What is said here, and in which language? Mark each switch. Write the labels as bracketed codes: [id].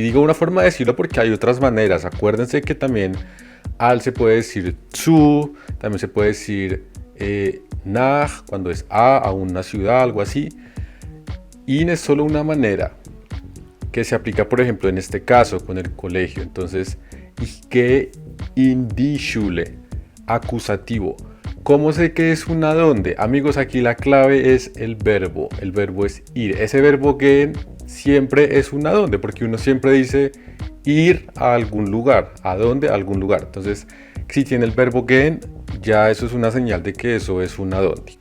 [es] Y digo una forma de decirlo porque hay otras maneras. Acuérdense que también al se puede decir zu, también se puede decir nach, cuando es a una ciudad, algo así. In es solo una manera que se aplica, por ejemplo, en este caso con el colegio. Entonces, [de] ich gehe in die Schule, [es] acusativo. ¿Cómo sé que es una dónde? Amigos, aquí la clave es el verbo. El verbo es ir. Ese verbo gehen siempre es una dónde, porque uno siempre dice ir a algún lugar. ¿A dónde? A algún lugar. Entonces, si tiene el verbo gehen, ya eso es una señal de que eso es una dónde.